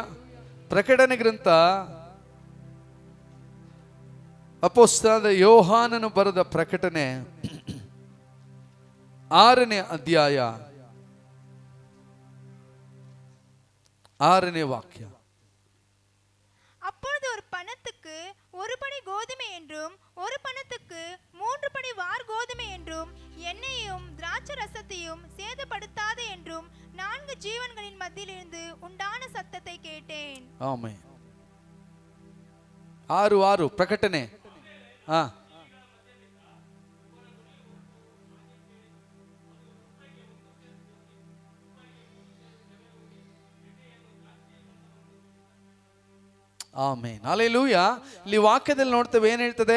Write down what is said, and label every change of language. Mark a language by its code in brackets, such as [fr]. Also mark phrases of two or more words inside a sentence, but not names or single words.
[kn] ಪ್ರಕಟಣೆ ಗ್ರಂಥ ಅಪೊಸ್ತಲನಾದ ಯೋಹಾನನು ಬರೆದ ಪ್ರಕಟಣೆ 6ನೇ ಅಧ್ಯಾಯ 6ನೇ ವಾಕ್ಯ. [ta] அப்பொழுது ஒரு பணத்துக்கு 1 படி கோதுமை என்றும் 1 பணத்துக்கு 3 படி வார் கோதுமை என்றும் எண்ணெயையும் திராட்சை ரசத்தையும் சேதப்படுத்தாது என்றும் 4 ஜீவன்களின் மத்தியிலிருந்து உண்டான சத்தத்தை கேட்டேன். [kn] ஆமென். 6:6 ಪ್ರಕಟಣೆ. ಹಾ, ಆಮೆನ್, ಹಲ್ಲೆಲೂಯಾ. ಇಲ್ಲಿ ವಾಕ್ಯದಲ್ಲಿ ನೋಡ್ತೇವೆ, ಏನ್ ಹೇಳ್ತದೆ?